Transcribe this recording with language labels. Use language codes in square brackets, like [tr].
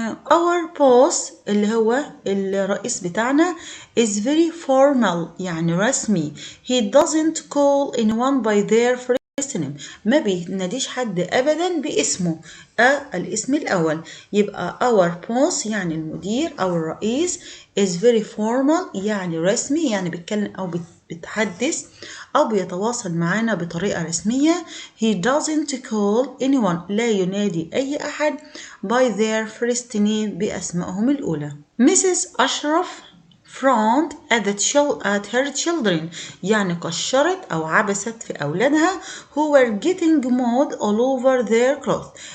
[en] Our boss [ar] اللي هو الرئيس بتاعنا [en] is very formal [ar] يعني رسمي. [en] He doesn't call anyone by their first name. [ar] ما بيناديش حد أبدا باسمه الاسم الأول. يبقى [en] our boss [ar] يعني المدير أو الرئيس [en] is very formal [ar] يعني رسمي، يعني بيتكلم أو بيتحدث أو بيتواصل معنا بطريقة رسمية. [en] He doesn't call anyone [ar] لا ينادي أي أحد [en] by their first name [ar] بأسمائهم الأولى. [en] Mrs. Ashraf frowned at her children [ar] يعني قشرت أو عبست في أولادها [en] who were getting mud all over their clothes.